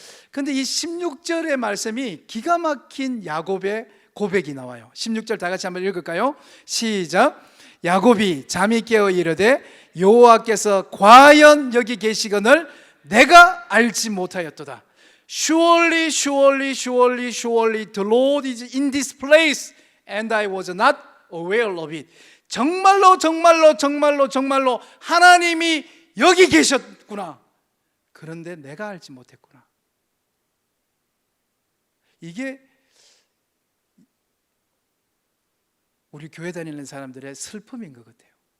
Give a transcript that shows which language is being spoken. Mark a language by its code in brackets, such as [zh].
[ko] 근데 이 16절의 말씀이 기가 막힌 야곱의 고백이 나와요. 16절 다 같이 한번 읽을까요? 시작. 야곱이 잠이 깨어 이르되 여호와께서 과연 여기 계시거늘 내가 알지 못하였도다. [en] Surely, surely, surely, surely the Lord is in this place and I was not aware of it. [ko] 정말로 정말로 정말로 정말로 하나님이 여기 계셨구나. 그런데 내가 알지 못했구나. 이게 우리 교회 다니는 사람들의 슬픔인 것 같아요.